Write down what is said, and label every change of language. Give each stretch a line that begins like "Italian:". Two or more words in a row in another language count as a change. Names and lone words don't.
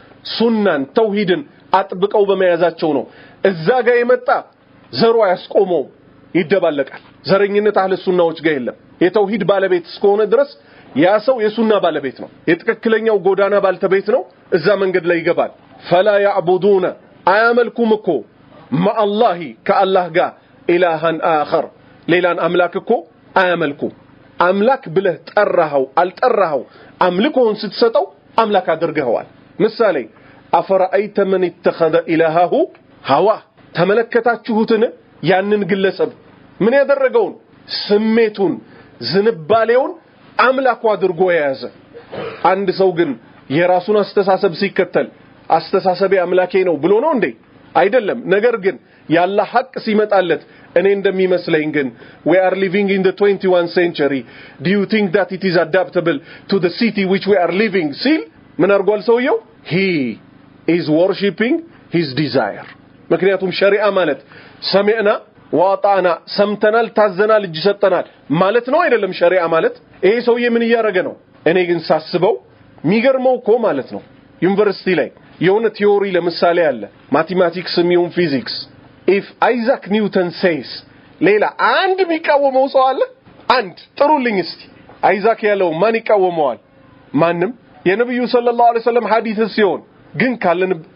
Amharic: ሱናን ተውሂድን አጥብቀው በመያዛቸው ነው እዛ ጋር የመጣ ዘሩ ያስቆመው ይደባለቃል ዘረኝነት አህለ ሱናዎች ጋር የለም የተውሂድ ባለቤት እስከሆነ ድረስ ያ ሰው የሱና ባለቤት ነው የትክክለኛው ጎዳና ባልተቤት ነው እዛ መንገድ ላይ ይገባል
Arabic: فلا يعبدون
Amharic: አያመልኩም እኮ ማአላህ ከአላህ ጋር
Arabic: إلها آخر
Amharic: ሌላን አምላክ እኮ አያመልኩም አምላክ ብለህ ጠራኸው አልጠራኸው አምልኮን ስትሰጠው አምላክ አድርገዋል ምሳሌ
Arabic: أفرأيت من اتخذ إلهه هواه
Amharic: ተመለከታችሁትን ያንን ግለሰብ ምን ያደረገውን ስሜቱን ዝንባሌውን አምላኩ አድርጎ የያዘ አንድ ሰው ግን የራሱን አስተሳሰብ ሲከተል አስተሳሰቤ አምላኬ ነው ብሎ ነው እንዴ አይደለም ነገር ግን ያላ ሐቅ ሲመጣለት እኔ እንደሚመስለኝ ግን
English: we are living in the 21st century do you think that it is adaptable to the city which we are living
Amharic: see ምን አርጓል ሰውየው he
English: is worshiping his desire
Amharic: ምክንያቱም ሸሪዓ ማለት
Arabic: سمعنا وأطعنا
Amharic: ሰምተናል ታዘናል እጅ ሰጠናል ማለት ነው አይደለም ሸሪዓ ማለት ይሄ ሰውዬ ምን ያረገ ነው እኔ ግን ሳስበው ሚገርመው እኮ ማለት ነው ዩኒቨርሲቲ ላይ የሆነ ቲዮሪ ለምሳሌ አለ ማቴማቲክስ ሚውን ፊዚክስ
English: if Isaac Newton says
Amharic: ሌላ አንድ የሚቃወመው ሰው አለ አንድ ጥሩልኝ እስቲ አይዛክ ያለው ማን ይቃወመዋል ማንም የነብዩ
Arabic: صلى الله عليه وسلم
Amharic: ሐዲስ ሲሆን ግን ካለን